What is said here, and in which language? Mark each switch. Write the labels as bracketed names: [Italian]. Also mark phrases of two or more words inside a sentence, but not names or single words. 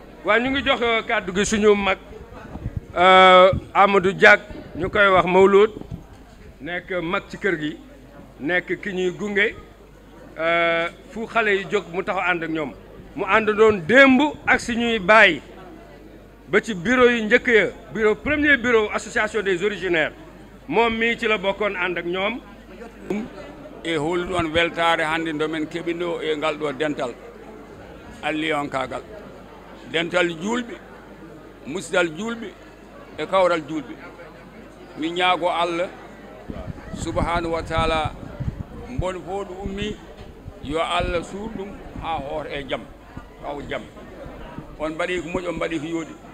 [Wolof] waaw ñu ngi jox kàddu gi suñu mag Amadou Diack ñu koy wax Mawlud nekk mag ci kër gi nekk ki ñuy gunge fu xale yi jóg mu taxaw ànd ak ñoom mu ànd doon démb ak suñuy baay ba ci bureau yi njëkk ya [French] premier bureau association des originaires [Wolof] moom mii ci la bokkoon ànd ak ñoom [Fula] e holi ɗon weltare hannde ndomen keɓino e ngal ɗo dental alliyankagal dental julɓe musidal julɓe e kawral julɓe mi ñaago Allah [Arabic] سبحانه وتعالى [Fula] mbon fof ɗo ummi yo Allah suur ɗum ha hoota e jaam kaw jaam on mbaɗi ko moƴo on mbaɗi ko yooɗi